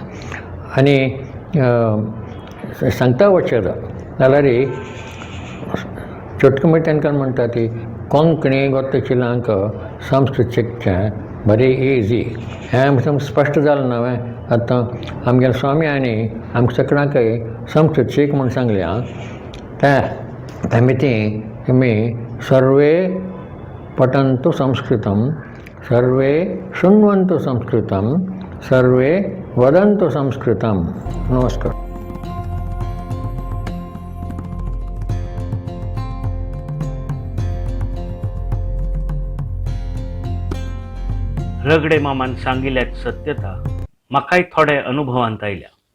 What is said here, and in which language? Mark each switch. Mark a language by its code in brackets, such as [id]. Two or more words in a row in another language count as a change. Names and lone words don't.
[kok] आनी सांगता वचत जाल्यार चोटके मिट्यान म्हणटा ती कोंकणी गोत्तचिलांक संस्कृत शिकचें बरी इजी. हें आमकां स्पश्ट जालें नवें. आतां आमगेले स्वाम्यांनी आमकां सगळ्यांकय संस्कृत शीक म्हूण सांगलें आं. त्या मितीं तुमी [sa] सर्वे पठन्तु संस्कृतं, सर्वे शृण्वन्तु संस्कृतं, सर्वे वदन्तु संस्कृतं. [kok] नमस्कार. रगडे मामान सांगिल्ल्यात सत्यता म्हाकाय थोडे अनुभवांत आयल्या.